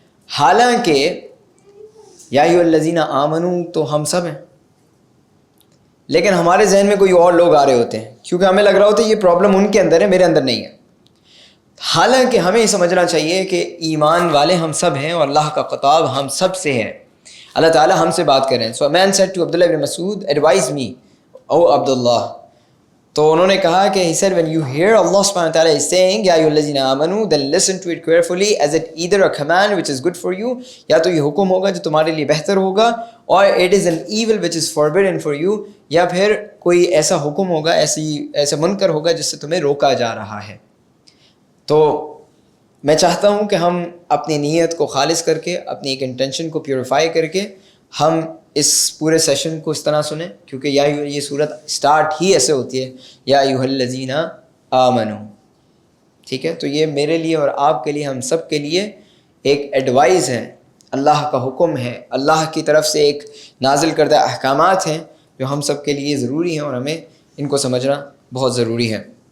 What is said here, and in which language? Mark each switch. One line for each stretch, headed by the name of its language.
Urdu: حالانکہ
Arabic: یا ایھا الذین آمنوا
Urdu: تو ہم سب ہیں, لیکن ہمارے ذہن میں کوئی اور لوگ آ رہے ہوتے ہیں کیونکہ ہمیں لگ رہا ہوتا ہے یہ پرابلم ان کے اندر ہے, میرے اندر نہیں ہے. حالانکہ ہمیں یہ سمجھنا چاہیے کہ ایمان والے ہم سب ہیں اور اللہ کا خطاب ہم سب سے ہے, اللہ تعالیٰ ہم سے بات کر رہے ہیں.
English: So a man said to Abdullah ibn Mas'ud, advise me, O Abdullah.
Urdu: تو انہوں نے کہا کہ
English: he said when you hear Allah subhanahu wa ta'ala is saying ya ayyuhal ladhina amanu, then listen to it carefully as it either a command which is good for you,
Urdu: یا تو یہ حکم ہوگا جو تمہارے لیے بہتر ہوگا,
English: اور it is an evil which is forbidden for you,
Urdu: یا پھر کوئی ایسا حکم ہوگا, ایسا منکر ہوگا جس سے تمہیں روکا جا رہا ہے. تو میں چاہتا ہوں کہ ہم اپنی نیت کو خالص کر کے, اپنی ایک انٹینشن کو پیوریفائی کر کے ہم اس پورے سیشن کو اس طرح سنیں, کیونکہ یہ صورت سٹارٹ ہی ایسے ہوتی ہے
Arabic: یا ایھا الذین آمنوا.
Urdu: ٹھیک ہے, تو یہ میرے لیے اور آپ کے لیے, ہم سب کے لیے ایک ایڈوائز ہے, اللہ کا حکم ہے, اللہ کی طرف سے ایک نازل کردہ احکامات ہیں جو ہم سب کے لیے ضروری ہیں اور ہمیں ان کو سمجھنا بہت ضروری ہے.